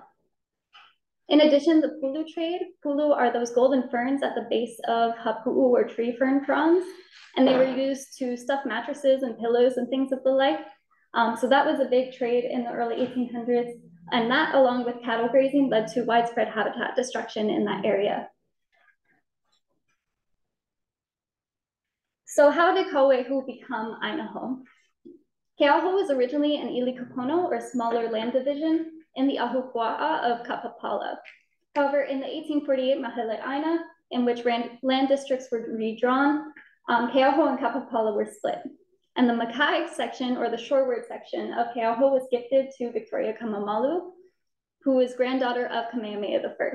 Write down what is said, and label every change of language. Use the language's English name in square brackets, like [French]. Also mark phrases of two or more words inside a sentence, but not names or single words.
[English] In addition, the pulu trade. Pulu are those golden ferns at the base of hapu'u, or tree fern fronds, and they were used to stuff mattresses and pillows and things of the like. So that was a big trade in the early 1800s, and that, along with cattle grazing, led to widespread habitat destruction in that area. So how did Kauehu become ʻainahou? ʻainahou was originally an ilikapono, or smaller land division, in the ahupua'a of Kapapala. However, in the 1848 Maheleʻaina, in which land districts were redrawn, ʻainahou and Kapapala were split. And the Makai section, or the shoreward section of ʻainahou, was gifted to Victoria Kamamalu, who was granddaughter of Kamehameha I.